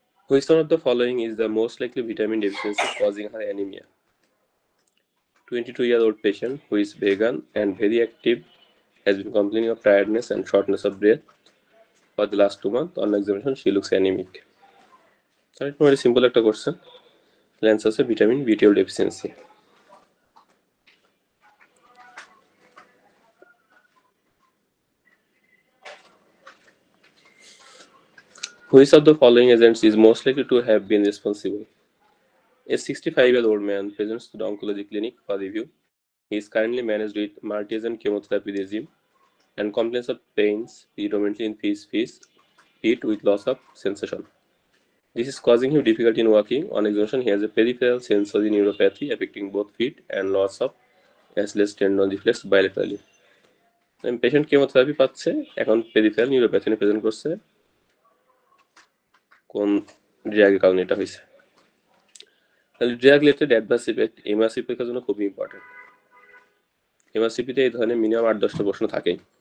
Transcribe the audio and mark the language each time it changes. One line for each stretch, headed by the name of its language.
English: Which one of the following is the most likely vitamin deficiency causing her anemia? 22-year-old patient who is vegan and very active has been complaining of tiredness and shortness of breath for the last 2 months. On examination, she looks anemic.
Bangla: তাহলে একটু
English: very simple
Bangla: একটা question, answer আছে vitamin B12 deficiency.
English: Which of the following agents is most likely to have been responsible? A 65-year-old man presents to the oncology clinic for review. He is currently managed with multi-agent chemotherapy regime and complains of pains predominantly in feet with loss of sensation. This is causing him difficulty in walking. On examination, he has a peripheral sensory neuropathy affecting both feet and loss of Achilles tendon reflex bilaterally.
Bangla: Patient chemotherapy পাচ্ছে, এখন peripheral neuropathy নিয়ে present করছে, কোন ড্রাগের কারণে এটা হয়েছে। তাহলে drug related adverse effect MRC পরীক্ষার জন্য খুবই ইম্পর্টেন্ট। এমআরসিপিতে এই ধরনের মিনিমাম 8-10টা প্রশ্ন থাকেই।